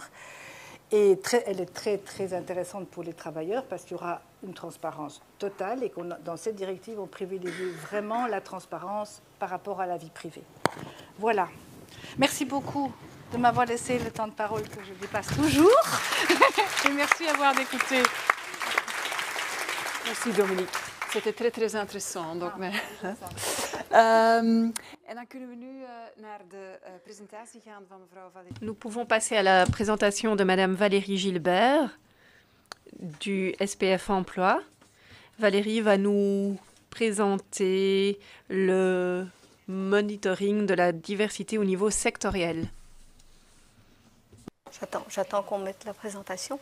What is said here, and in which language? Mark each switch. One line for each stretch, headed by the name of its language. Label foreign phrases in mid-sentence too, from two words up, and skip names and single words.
French: Et elle est très, très intéressante pour les travailleurs parce qu'il y aura une transparence totale et dans cette directive, on privilégie vraiment la transparence par rapport à la vie privée. Voilà. Merci beaucoup de m'avoir laissé le temps de parole que je dépasse toujours. Et merci d'avoir écouté. Merci Dominique. C'était très, très intéressant. Donc,
Dutch: En dan kunnen we nu naar de presentatie gaan van mevrouw Valérie.
French: Nous pouvons passer à la présentation de Madame Valérie Gilbert du SPF Emploi. Valérie va nous présenter le monitoring de la diversité au niveau sectoriel. J'attends qu'on mette la présentation.